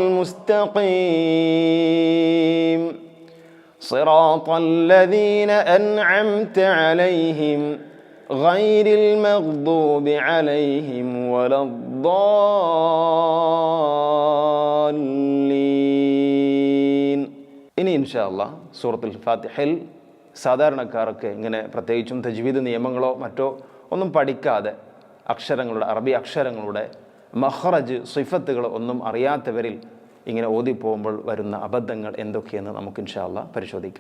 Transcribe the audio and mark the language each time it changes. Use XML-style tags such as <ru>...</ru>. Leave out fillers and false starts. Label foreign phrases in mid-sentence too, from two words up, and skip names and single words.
<ar>المستقيم صراط الذين أنعمت عليهم غير المغضوب عليهم ولا الضالين.</ar> <ml>ഇനി</ml> <ar>إن شاء الله</ar> <ml>സൂറത്തുൽ ഫാത്തിഹയിൽ സാധാരണക്കാർക്ക് ഇങ്ങനെ പ്രത്യേകിച്ചും തജ്വീദ് നിയമങ്ങളോ മറ്റോ ഒന്നും പഠിക്കാതെ അറബി അക്ഷരങ്ങളുടെ മഖ്റജ് സിഫത്തുകൾ ഒന്നും അറിയാത്തവരിൽ ഇങ്ങനെ ഓതിപ്പോകുമ്പോൾ വരുന്ന അബദ്ധങ്ങൾ എന്തൊക്കെയെന്ന് നമുക്ക്</ml> <ar>إن شاء الله</ar> <ml>പരിശോധിക്കാം.</ml>